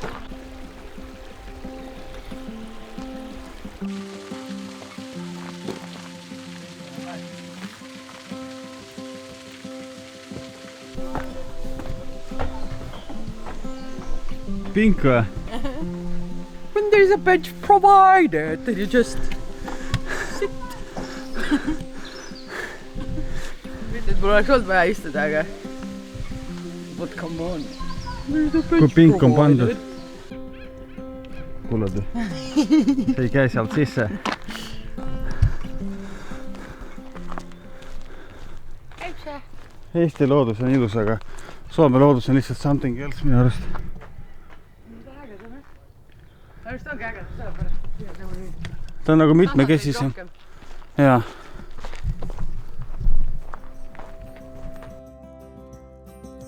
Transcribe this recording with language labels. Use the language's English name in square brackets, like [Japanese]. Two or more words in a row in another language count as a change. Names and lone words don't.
[Estonian] Pink või? [English] When there's a bench provided, then you just sit. [Estonian] Mitte, et mul oleks olnud vaja istuda, aga [English] but come on. [Estonian] Kui pink on pandud. Kuulad või? See ei käi sealt sisse. Eesti loodus on ilus, aga Soome loodus on lihtsalt [English] something else [Estonian] minu arust. Just ongi äged, sellepärast. Ta on nagu mitmekesisem. Jaa.